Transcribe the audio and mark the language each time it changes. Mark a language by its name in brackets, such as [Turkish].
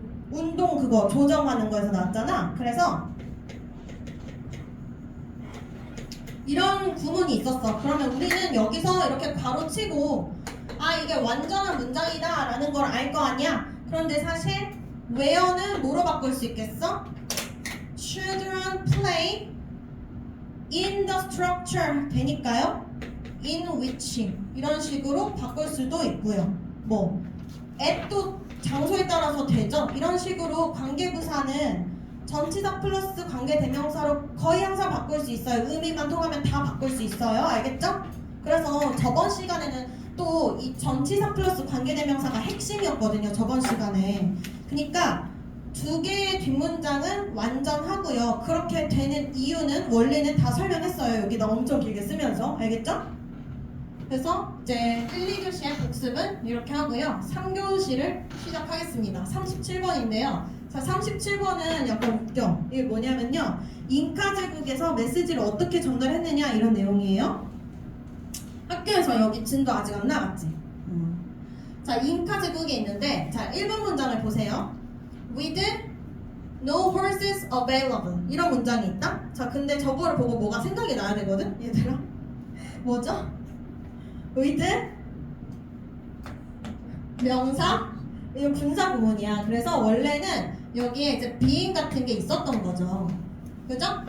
[Korean] 운동 그거 조정하는 거에서 나왔잖아. 그래서 이런 구문이 있었어. 그러면 우리는 여기서 이렇게 괄호치고 아 이게 완전한 문장이다 라는 걸 알 거 아니야. 그런데 사실 where는 뭐로 바꿀 수 있겠어? [English] Children play in the structure [Korean] 되니까요. [English] in which [Korean] 이런 식으로 바꿀 수도 있고요. 뭐 at도 장소에 따라서 되죠. 이런 식으로 관계부사는 전치사 플러스 관계대명사로 거의 항상 바꿀 수 있어요. 의미만 통하면 다 바꿀 수 있어요. 알겠죠? 그래서 저번 시간에는 또 이 전치사 플러스 관계대명사가 핵심이었거든요. 저번 시간에. 그러니까 두 개의 뒷문장은 완전하고요. 그렇게 되는 이유는 원래는 다 설명했어요. 여기다 엄청 길게 쓰면서. 알겠죠? 그래서 이제 1, 2교시의 복습은 이렇게 하고요. 3교시를 시작하겠습니다. 37번인데요. 자, 37번은 약간 웃겨. 이게 뭐냐면요. 잉카 제국에서 메시지를 어떻게 전달했느냐 이런 내용이에요. 학교에서 여기 진도 아직 안 나갔지. 자, 잉카 제국에 있는데 자, 1번 문장을 보세요. [English] With no horses available [Korean] 이런 문장이 있다. 자, 근데 저거를 보고 뭐가 생각이 나야 되거든? 얘들아. 뭐죠? with 명사 이거 분사 구문이야. 그래서 원래는 여기에 이제 being 같은 게 있었던 거죠. 그죠?